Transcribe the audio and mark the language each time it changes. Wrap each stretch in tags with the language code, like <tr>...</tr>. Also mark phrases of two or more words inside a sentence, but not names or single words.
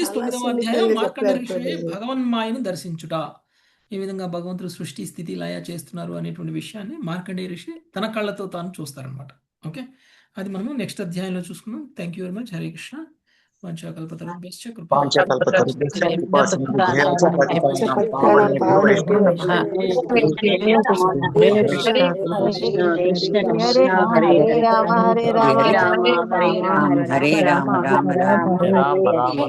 <te>9వ అధ్యాయం మార్కండేయ ఋషి భగవన్మాయను దర్శించుట. ఏ విధంగా భగవంతుడు సృష్టి స్థితి లయ చేస్తున్నారు అనేటువంటి విషయాన్ని మార్కండేయ ఋషి తన కళ్ళతో తాను చూస్తారనమాట. ఓకే, అది మనము నెక్స్ట్ అధ్యాయంలో చూసుకున్నాం.</te> <en>thank you very much. హరే కృష్ణ.</en> <sa>पञ्चाकल्पतरुभ्यश्च कृपा पाञ्चकल्पतरुभ्यश्च कृपा सिन्धुभ्यो च पतितानां पतितानां पावनेभ्यो पावनेभ्यो హరే రామ రామ రామ హరే రామ రామ రామ హరే రామ రామ రామ రామ రామ</sa>